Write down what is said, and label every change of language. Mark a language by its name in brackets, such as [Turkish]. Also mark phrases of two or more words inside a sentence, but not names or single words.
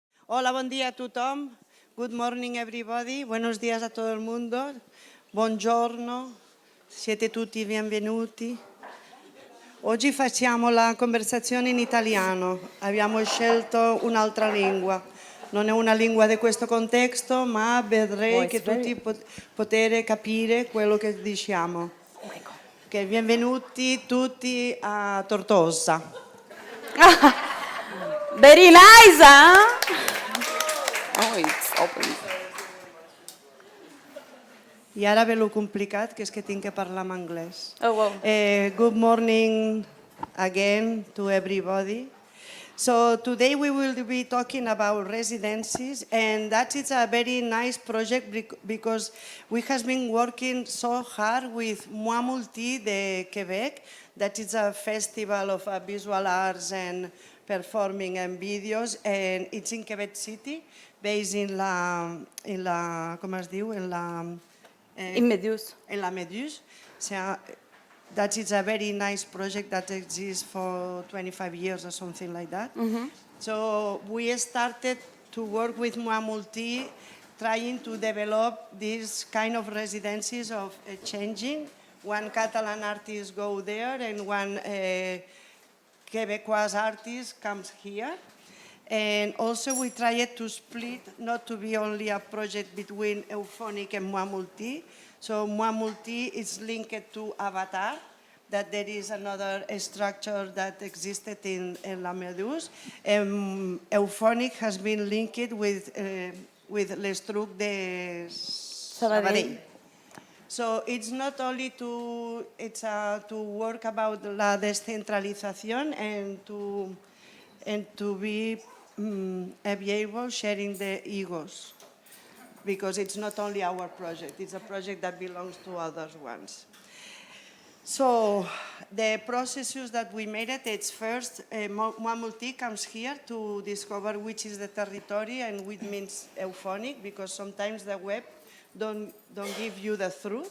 [Spanish] Hola, buen día [Catalan] a tothom. [English] Good morning everybody. [Spanish] Buenos días a todo el mundo. [Italian] Buongiorno. Siete tutti benvenuti. Oggi facciamo la conversazione in italiano. Abbiamo scelto un'altra lingua. Non è una lingua di questo contesto, ma vedrei che tutti poter capire quello che diciamo. Okay, benvenuti tutti a Tortosa. [English] Very nice, huh? Oh, it's open. [Catalan] I ara ve lo complicat, que és que tinc que parlar en anglès. [English] Oh, wow. Good morning again to everybody. So today we will be talking about residencies, and that is a very nice project because we have been working so hard with Mois Multi de Quebec. That is a festival of visual arts and performing and videos, and it's in Quebec City, based in [Catalan] la com es diu? En Méduse. En la Méduse. [English] That is a very nice project that exists for 25 years or something like that. So we started to work with Mois Multi, trying to develop these kind of residencies of changing. One Catalan artist go there and one Quebecois artist comes here. And also we tried to split, not to be only a project between Eufònic and Mois Multi. So Mois Multi is linked to Avatar, that there is another structure that existed in La Méduse. Eufònic has been linked with l'Estruc de Sabadell. So it's not only to work about [Spanish] la descentralización [English] and to be able sharing the egos, because it's not only our project, it's a project that belongs to other ones. So the processes that we made it's first, Mois Multi comes here to discover which is the territory and which means Eufònic, because sometimes the web don't give you the truth.